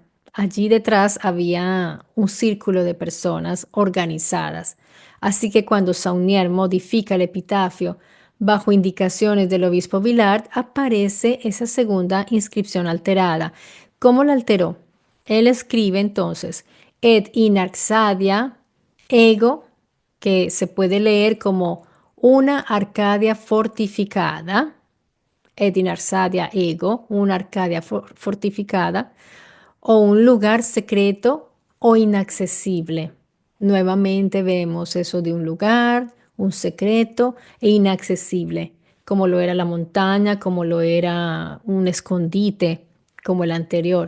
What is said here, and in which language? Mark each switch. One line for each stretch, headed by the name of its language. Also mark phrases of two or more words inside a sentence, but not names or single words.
Spanish: Allí detrás había un círculo de personas organizadas. Así que cuando Saunier modifica el epitafio bajo indicaciones del obispo Villard, aparece esa segunda inscripción alterada. ¿Cómo la alteró? Él escribe entonces,
Latin: et in Arcadia ego,
Spanish: que se puede leer como una Arcadia fortificada,
Latin: et in Arcadia ego,
Spanish: una Arcadia fortificada, o un lugar secreto o inaccesible. Nuevamente vemos eso de un lugar, un secreto e inaccesible, como lo era la montaña, como lo era un escondite, como el anterior.